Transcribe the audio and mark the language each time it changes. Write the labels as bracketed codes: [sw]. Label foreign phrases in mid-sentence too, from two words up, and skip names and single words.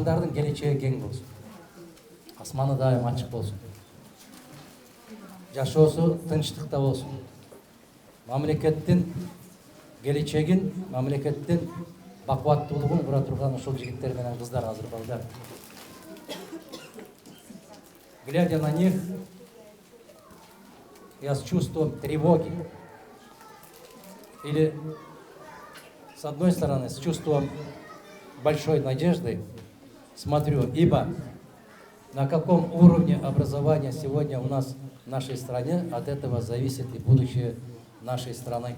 [ky] Мамлекеттин келечеги кең болсун. Асманы дайым ачык болсун. Жашоосу тынчтыкта болсун. Мамлекеттин келечегин, мамлекеттин бакубаттуулугун кура турган ушул жигиттер менен кыздар, азыр балдар. [ru] Глядя на них, я с чувством тревоги или, с одной стороны, с чувством большой надежды смотрю, ибо на каком уровне образования сегодня у нас в нашей стране, от этого зависит и будущее нашей страны.